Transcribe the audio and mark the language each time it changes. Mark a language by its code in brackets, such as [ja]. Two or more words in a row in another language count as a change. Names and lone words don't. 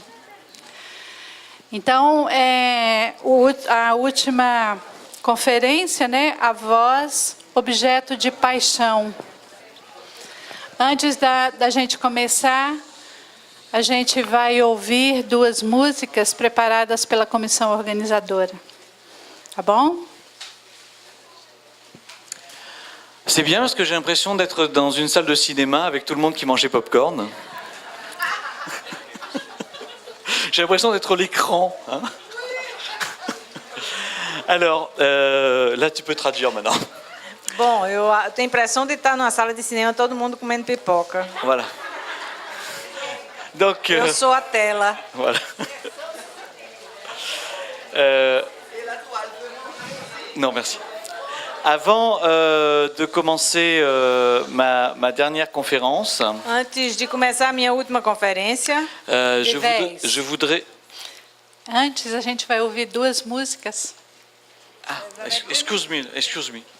[pt] Então, a última conferência, né? A voz, objeto de paixão. Antes da gente começar, a gente vai ouvir 2 músicas preparadas pela comissão organizadora. Tá bom? [fr] C'est bien parce que j'ai l'impression d'être dans une salle de cinéma avec tout le monde qui mangeait popcorn. J'ai l'impression d'être l'écran. Hein. Alors, là tu peux traduire maintenant. [pt] Bom, eu tenho a impressão de estar numa sala de cinema, todo mundo comendo pipoca. [fr] Voilà. Donc, [pt] eu sou a tela. [fr] Voilà. Non, merci. Avant de commencer ma dernière conférence, [pt] antes de começar a minha última conferência, [fr] je voudrais... [pt] Antes a gente vai ouvir 2 músicas. [en] Ah, excuse me. Desculpe.